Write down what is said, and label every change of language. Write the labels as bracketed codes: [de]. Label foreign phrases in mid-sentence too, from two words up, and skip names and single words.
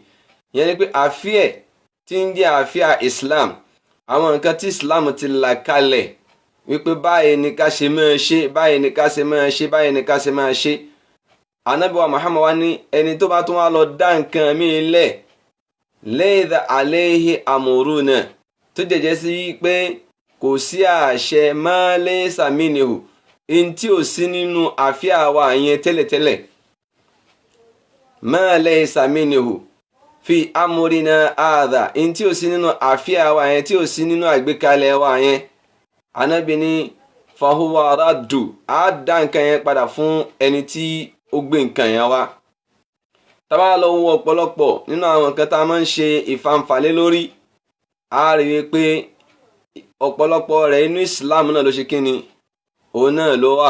[yo] ìyẹn ni pé affair tí ń jẹ́ affair Islam, àwọn nǹkan tí Islam ti là kalẹ̀ wípé báyìí ni ká ṣe máa ṣe, báyìí ni ká ṣe máa ṣe, báyìí ni ká ṣe máa ṣe. Ànábì wa Muhammad wá ní ẹni tó bá tún wá lọ dá nǹkan míì lẹ̀ [ar] ليس عليه أمرنا, [yo] tó jẹ́jẹ́ sí pé kò sí àṣẹ [ar] ما ليس منه, [yo] in tí ò sí nínú àfíà wa yẹn tẹ́lẹ̀tẹ́lẹ̀. [ar] ما ليس منه في أمرنا هذا, [yo] in tí ò sí nínú àfíà wa yẹn, tí ò sí nínú àgbékalẹ̀ wa yẹn. Ànábì ní [ar] فهو رد, [yo] á dá nǹkan yẹn padà fún ẹni tí ó gbé nǹkan yẹn wá. tá bá lọ wo ọ̀pọ̀lọpọ̀ nínú àwọn nǹkan tá a máa ń ṣe ìfanfàlẹ́ lórí, a rí i pé ọ̀pọ̀lọpọ̀ rẹ̀ inú Islam náà ló ṣe kí ni òun náà ló wà.